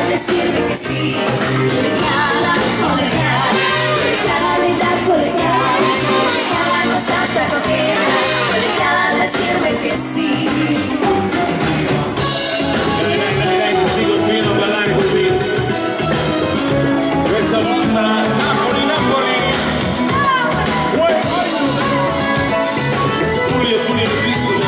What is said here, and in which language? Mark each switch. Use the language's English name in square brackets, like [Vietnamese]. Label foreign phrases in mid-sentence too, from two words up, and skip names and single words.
[Spanish] decirme que sí. Colegiala, colegiala, linda colegiala, colegiala no seas tan coqueta, colegiala al decirme que sí. [Italian] Dai, così continuo a ballare così. Questa volta Napoli, Napoli. Tullio Episcopo.